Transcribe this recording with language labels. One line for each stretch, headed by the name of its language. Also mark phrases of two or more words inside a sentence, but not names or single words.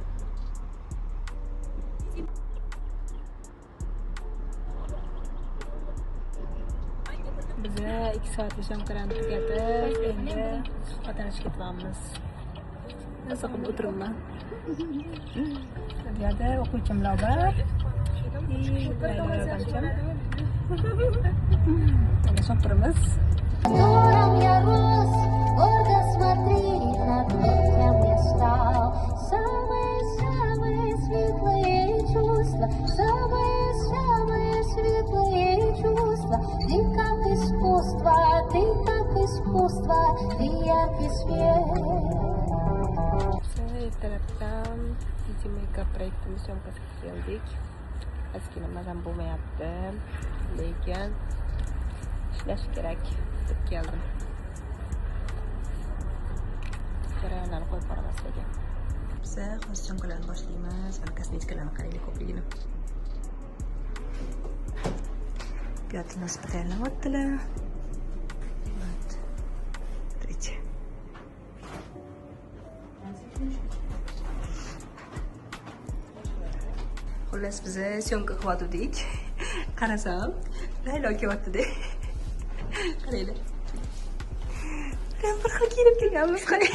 Uzbek: Biz 2 soatlik syomkalarni tugatib, endi suhbatlashib ketyapmiz. Siqib o'tiribman. Bu yerda o'quvchimlar bor. Mana turimiz.
Russian: Гордо смотрели на тот, кем я стал. Самые-самые светлые чувства, самые-самые светлые чувства. Ты как искусство, ты яркий свет.
Uzbek: Ertalabdan Easy Makeup proyektimiz syomkasiga keldik. Ozgina mazam bo'lmayapti, lekin ishlash kerak deb keldim. Jarayonlarni qo'yib boraman sizlarga. Biz hozir syomkalarni boshlaymiz. Mana kosmetikalarni qaraylik ko'pligini. Bu yerda nasib tayyorlayaptilar.
Russian: Вот. Смотрите.
Uzbek: Xullas biz syomka qilyotdik. Qarasam, Laylo kelyapti-da. Qaranglar. Bir xil kelib kelganmiz, qarang.